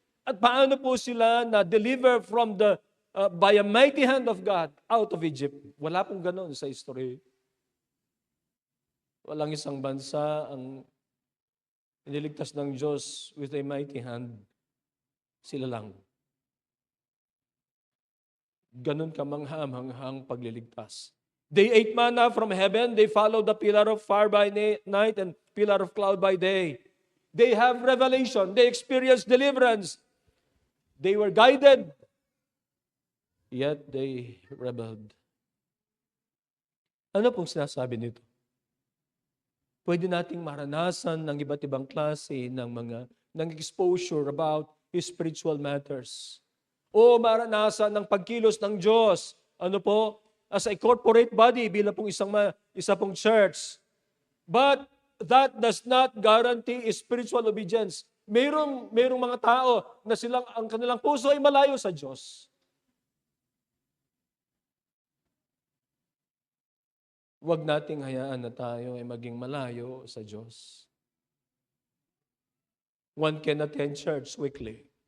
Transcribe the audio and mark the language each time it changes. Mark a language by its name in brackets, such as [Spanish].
[Filipino] At paano po sila [English] na-deliver from by a mighty hand of God out of Egypt. [Filipino] Wala pong ganon sa history. Walang isang bansa ang iniligtas ng Diyos [English] with a mighty hand. [Filipino] Sila lang. Ganon kamangha-manghang pagliligtas. [English] They ate manna from heaven. They followed the pillar of fire by night and pillar of cloud by day. They have revelation. They experience deliverance. They were guided, yet they rebelled. [Filipino] Ano pong sinasabi nito? Pwede nating maranasan ng iba't ibang klase ng [English] exposure about spiritual matters. [Filipino] O maranasan ng pagkilos ng Diyos. Ano po? [English] As a corporate body, [Filipino] bilang pong isa pong church. [English] But that does not guarantee spiritual obedience. [Filipino] Mayroong mga tao na ang kanilang puso ay malayo sa Diyos. Huwag nating hayaan na tayo ay maging malayo sa Diyos. [English] One can attend church weekly.